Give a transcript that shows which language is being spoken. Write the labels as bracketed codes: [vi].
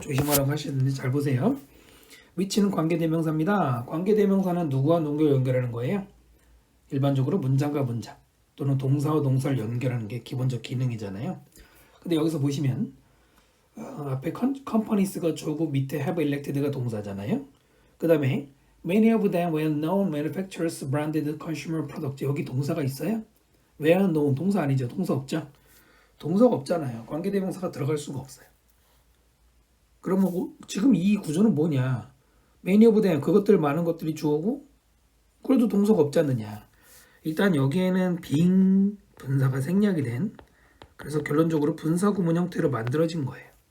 [ko] 조심하라고 하시는데 잘 보세요. 위치는 관계대명사입니다. 관계대명사는 누구와 누구를 연결하는 거예요? 일반적으로 문장과 문장 또는 동사와 동사를 연결하는 게 기본적 기능이잖아요. 근데 여기서 보시면 앞에 companies가 주어고 밑에 [en] have elected [ko] 가 동사잖아요. 그 다음에 [en] many of them were known manufacturers branded consumer products, [ko] 여기 동사가 있어요? were known 동사 아니죠? 동사 없죠? 동사가 없잖아요. 관계대명사가 들어갈 수가 없어요. 그러면 지금 이 구조는 뭐냐? many of them, 그것들 많은 것들이 주어고 그래도 동사가 없지 않느냐? 일단 여기에는 being 분사가 생략이 된, 그래서 결론적으로 분사 구문 형태로 만들어진 거예요.